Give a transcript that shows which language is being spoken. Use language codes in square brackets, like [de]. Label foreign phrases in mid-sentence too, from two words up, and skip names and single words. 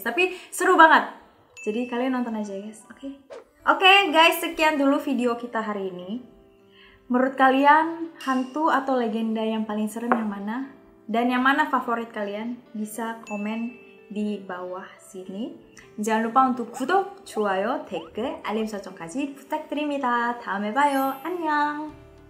[id] Tapi seru banget, jadi kalian nonton aja guys, oke? Oke guys, sekian dulu video kita hari ini. Menurut kalian, hantu atau legenda yang paling serem yang mana? Dan yang mana favorit kalian? Bisa komen di bawah sini. Jangan lupa untuk [ko] 구독, 좋아요, 댓글, 알림 설정까지 부탁드립니다. 다음에 봐요. 안녕!